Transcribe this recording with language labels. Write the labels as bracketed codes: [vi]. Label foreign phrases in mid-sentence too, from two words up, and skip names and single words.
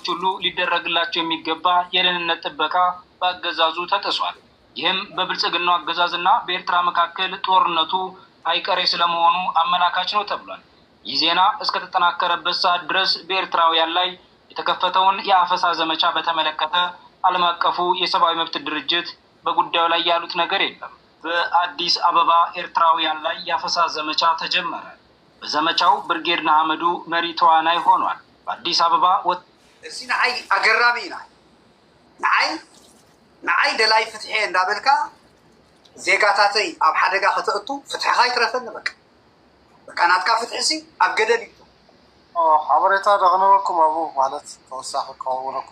[am] ሁሉ ሊደረግላቸው የሚገባ የደህንነት ጥበቃ በአገዛዙ ተጥሷል። ይህም በብልጽግናው አገዛዝና በኤርትራ መካከል ጦርነቱ አይቀሬ ስለመሆኑ አመላካች ነው ተብሏል። ይህ ዜና እስከተጠናከረበት ሰዓት ድረስ በኤርትራውያን ላይ የተከፈተውን የአፈሳ ዘመቻ በተመለከተ ዓለም አቀፉ የሰብአዊ መብት ድርጅት በጉዳዩ ላይ ያሉት ነገር የለም። በአዲስ አበባ ኤርትራውያን ላይ የአፈሳ ዘመቻ ተጀመረ። በዘመቻው ብርጌድ ንሓመዱ መሪ ተዋናይ ሆኗል። በአዲስ አበባ [ti] እዚ ንዓይ አገራሚ ኢና ንዓይ ደላይ ፍትሐ እንዳበልካ ዜጋታተይ ኣብ ሓደጋ ከተእቱ ፍትሕኻ ይትረፈኒ በቃ ናትካ ፍትሕሲ ኣብ ገደል እዩ ሓበሬታ ደቕነበኩም ኣብኡ ማለት ተወሳኺ ክኸውነኩም